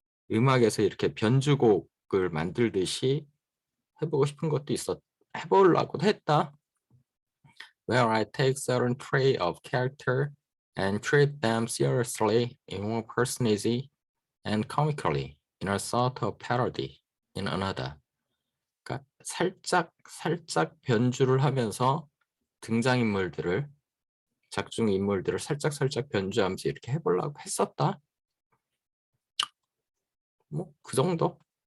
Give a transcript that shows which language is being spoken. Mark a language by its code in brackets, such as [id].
[ko] 음악에서 이렇게 변주곡을 만들듯이 해보고 싶은 것도 해보려고 했다. [en] Where I take certain trait of character and treat them seriously in one personage and comically in a sort of parody in another. [ko] 그러니까 살짝 변주를 하면서 등장인물들을 작중 인물들을 살짝 변주하면서 이렇게 해보려고 했었다. 뭐 그 정도.